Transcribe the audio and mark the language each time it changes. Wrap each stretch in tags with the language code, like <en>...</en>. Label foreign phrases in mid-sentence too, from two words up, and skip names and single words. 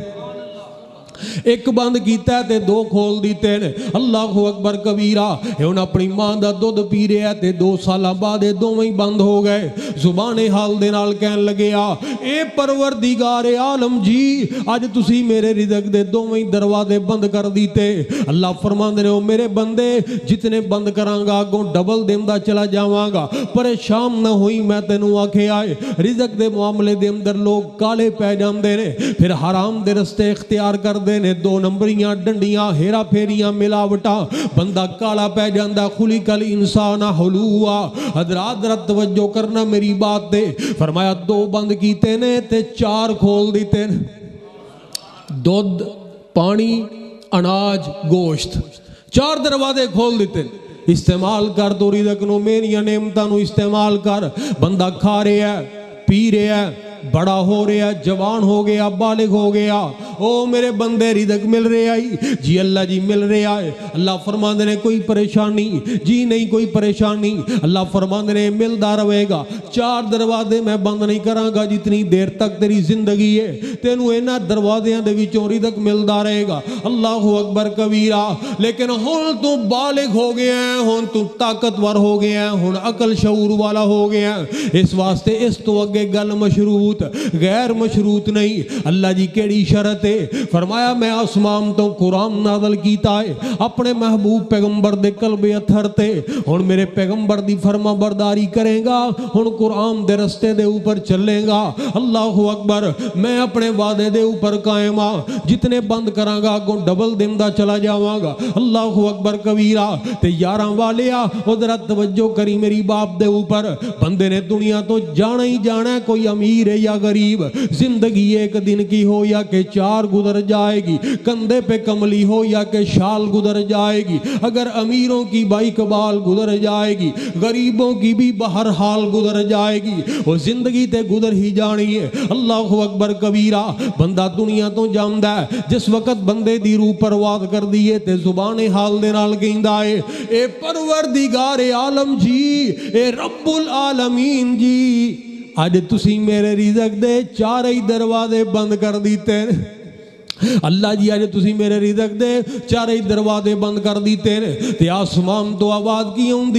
<pa>ایک بند کیتا ہے تے دو کھول دیتے ہیں</pa> <ar>اللہ اکبر کبیرہ</ar> <pa>ہن اپنی ماں دا دودھ پی رہے ہیں تے 2 سالہ بعد دوویں بند ہو گئے زبان حال دے نال کہن لگیا اے پروردگار عالم جی اج تسی میرے رزق دے دوویں دروازے بند کر دیتے اللہ فرماندے نے او میرے بندے جتنے بند کراں گا اگوں ڈبل دیندا چلا جاواں گا پریشان نہ ہوئی میں تینوں آکھیا اے رزق دے معاملے دے اندر لوگ کالے پے جاندے نے پھر حرام دے رستے اختیار کر دے نے 2 نمبریاں ڈنڈیاں ہیرا پھیریاں ملاوٹاں بندہ کالا پہ جاندہ</pa> <ar>خلق الانسان حلوا</ar> <pa>حضرات توجہ کرنا میری بات دے فرمایا 2 بند کیتے نے تے 4 کھول دیتے دودھ پانی اناج گوشت 4 دروازے کھول دیتے استعمال کر تو رزق نو میریاں نعمتاں نو استعمال کر بندہ کھا رہا ہے پی رہا ہے بڑا ہو رہا جوان ہو گیا بالغ ہو گیا او میرے بندے رزق مل رہا ہے جی اللہ جی مل رہا ہے اللہ فرماندے نے کوئی پریشانی جی نہیں کوئی پریشانی اللہ فرماندے نے ملدا رہے گا 4 دروازے میں بند نہیں کراں گا جتنی دیر تک تیری زندگی ہے تینوں انہاں دروازیاں دے وچوں رزق ملدا رہے گا</pa> <ar>اللہ اکبر کبیرہ</ar> <pa>لیکن ہن تو بالغ ہو گیا ہے ہن تو طاقتور ہو گیا ہے ہن عقل شعور والا ہو گیا ہے اس واسطے اس تو اگے گل مشروط غیر مشروط نہیں اللہ جی کیڑی شرط ہے فرمایا میں آسمان تو قرآن نازل کیتا ہے اپنے محبوب پیغمبر دے قلب اتھر تے ہن میرے پیغمبر دی فرما برداری کرے گا ہن قرآن دے رستے دے اوپر چلے گا</pa> <ar>اللہ اکبر</ar> <pa>میں اپنے وعدے دے اوپر قائم ہاں جتنے بند کراں گا اگوں ڈبل دیندا چلا جاواں گا</pa> <ar>اللہ اکبر کبیرہ</ar> <pa>تے یاراں والیا ادھر توجہ کری میری باپ دے اوپر بندے نے دنیا تو جانا ہی جانا ہے کوئی</pa> <ur>امیر ہے یا غریب زندگی ایک دن کی ہو یا کہ 4 گزر جائے گی کندھے پہ کملی ہو یا کہ شال گزر جائے گی اگر امیروں کی بائک بال گزر جائے گی غریبوں کی بھی بہر حال گزر جائے گی</ur> <pa>وہ زندگی تے گزر ہی جانی ہے</pa> <ar>اللہ اکبر کبیرہ</ar> <pa>بندہ دنیا تو جاندہ ہے جس وقت بندے دی روح پرواز کر دیئے تے زبان حال دے نال کہندہ ہے اے پروردگار عالم جی اے</pa> <ar>رب العالمین</ar> <pa>جی آج تسی میرے رزق دے 4 ہی دروازے بند کر دیتے اللہ جی آج تسی میرے رزق دے چارے دروازے بند کر دیتے نے تے آسمان تو آواز کی ہوندی</pa>